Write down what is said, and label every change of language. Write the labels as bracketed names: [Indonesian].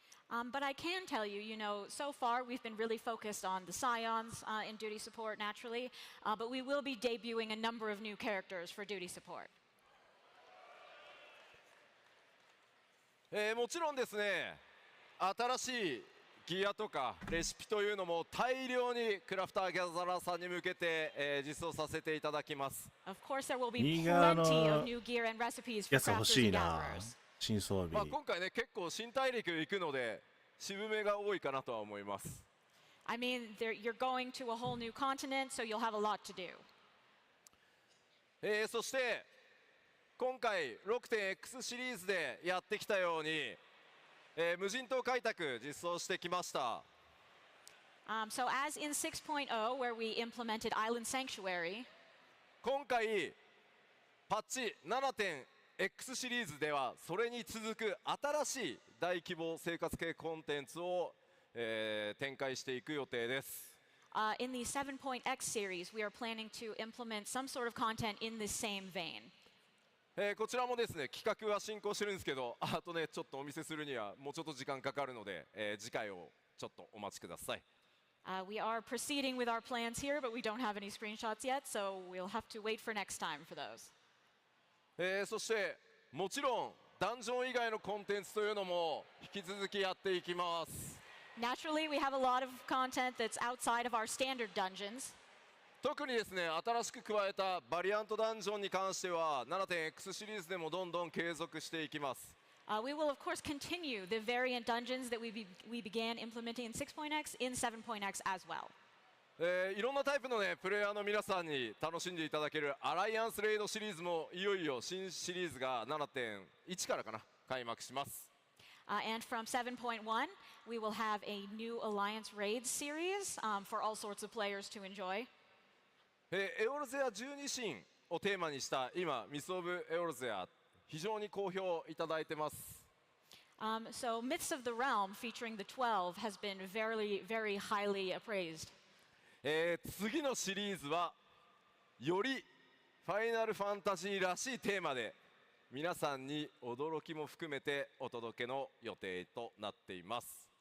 [English] But I can tell you, so far we've been really focused on the Scions in duty support naturally, but we will be debuting a number of new characters for duty support. [Japanese] もちろんですね、新しいギアとかレシピというのも大量にクラフターギャザラーさんに向けて、実装させていただきます。 [English] Of course, there will be plenty of new gear and recipes for [Japanese] やつ欲 [English] crafters [Japanese] しい [English] and [Japanese] な。 [English] gatherers. [Japanese] 新装備。今回ね結構新大陸行くので渋めが多いかなとは思います。 [English] I mean, you're going to a whole new continent, so you'll have a lot to do. [Japanese] そして今回 6.X シリーズでやってきたように、無人島開拓実装してきました。 [English] So as in 6.0, where we implemented Island Sanctuary, [Japanese] 今回パッチ 7.X シリーズではそれに続く新しい大規模生活系コンテンツを、展開していく予定です。 [English] in the 7.x series, we are planning to implement some sort of content in the same vein. [Japanese] こちらもですね企画は進行してるんですけど、あとねちょっとお見せするにはもうちょっと時間かかるので、次回をちょっとお待ちください。 [English] We are proceeding with our plans here, but we don't have any screenshots yet, so we'll have to wait for next time for those. [Japanese] そしてもちろんダンジョン以外のコンテンツというのも引き続きやっていきます。 [English] Naturally, we have a lot of content that's outside of our standard dungeons. [Japanese] 特にですね新しく加えたバリアントダンジョンに関しては 7.X シリーズでもどんどん継続していきます。 [English] We will, of course, continue the variant dungeons that we began implementing in 6.x in 7.x as well. [Japanese] いろんなタイプのねプレイヤーの皆さんに楽しんでいただけるアライアンスレイドシリーズもいよいよ新シリーズが 7.1 からかな開幕します。 [English] And from 7.1, we will have a new Alliance Raids series for all sorts of players to enjoy. [Japanese] エオルゼア12神をテーマにした今ミス・オブ・エオルゼア非常に好評いただいてます。 [English] So Myths of the Realm featuring the 12 has been very, very highly appraised. [Japanese] 次のシリーズはよりファイナルファンタジーらしいテーマで皆さんに驚きも含めてお届けの予定となっています。